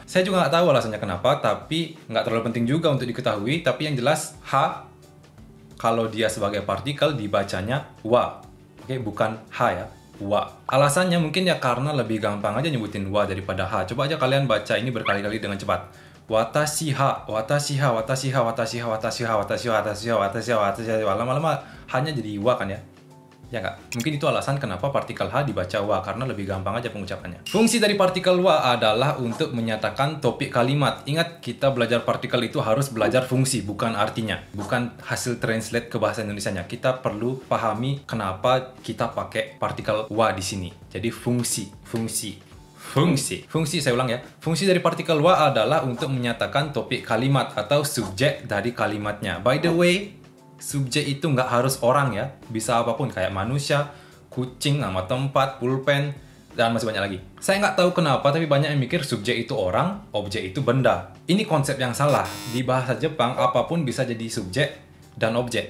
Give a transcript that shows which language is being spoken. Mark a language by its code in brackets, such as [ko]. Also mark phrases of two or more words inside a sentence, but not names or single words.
[id] Saya juga nggak tahu alasannya kenapa. Tapi nggak terlalu penting juga untuk diketahui. Tapi yang jelas ha, kalau dia sebagai partikel dibacanya wa. Oke, bukan ha ya. Wa. Alasannya mungkin ya karena lebih gampang aja nyebutin wa daripada ha. Coba aja kalian baca ini berkali-kali dengan cepat. [ja] 私は、私は、私は、私は、私は、私は、私は、私は、私は. [id] Lama-lama hanya jadi wa kan ya? Ya nggak? Mungkin itu alasan kenapa partikel ha dibaca wa, karena lebih gampang aja pengucapannya. Fungsi dari partikel wa adalah untuk menyatakan topik kalimat. Ingat, kita belajar partikel itu harus belajar fungsi, bukan artinya. Bukan hasil translate ke bahasa Indonesianya. Kita perlu pahami kenapa kita pakai partikel wa di sini. Jadi fungsi, saya ulang ya. Fungsi dari partikel wa adalah untuk menyatakan topik kalimat atau subjek dari kalimatnya. [en] By the way, [id] subjek itu nggak harus orang ya. Bisa apapun, kayak manusia, kucing, nama tempat, pulpen, dan masih banyak lagi. Saya nggak tahu kenapa, tapi banyak yang mikir subjek itu orang, objek itu benda. Ini konsep yang salah. Di bahasa Jepang, apapun bisa jadi subjek dan objek.